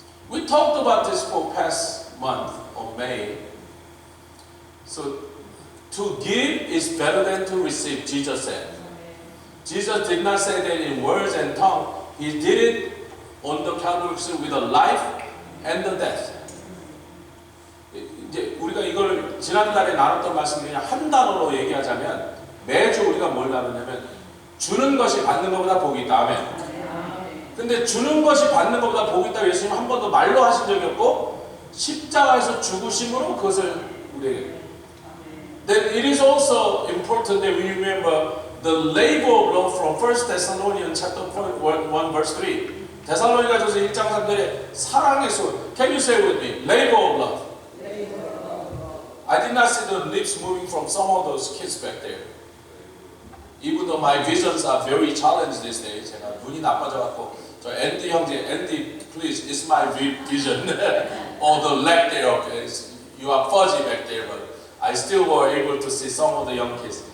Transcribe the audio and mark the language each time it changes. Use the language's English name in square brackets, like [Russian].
[English] We talked about this for past month of May. So, to give is better than to receive, Jesus said. Jesus did not say that in words and tongue. He did it on the Calvary with the life and the death. [Korean] 이제 우리가 이걸 지난달에 나눴던 말씀 그냥 한 단어로 얘기하자면 매주 우리가 뭘 나누냐면 주는 것이 받는 것보다 복이 있다. 아멘. 근데 주는 것이 받는 것보다 복이 있다고 예수님 한 번도 말로 하신 적이 없고 십자가에서 죽으심으로 그것을 우리에게. [English] Then it is also important that we remember the labor of love from 1 Thessalonians chapter 1 verse 3. [Korean] 데살로니가전서 1장 3절에 사랑의 손. [English] Can you say with me? Labor of love. I did not see the lips moving from some of those kids back there. Even though my visions are very challenged these days. [Korean] 제가 눈이 나빠져갖고 저 앤디 형제, 앤디 [English] please, it's my vision. Or the leg there, okay. You are fuzzy back there, but I still were able to see some of the young kids.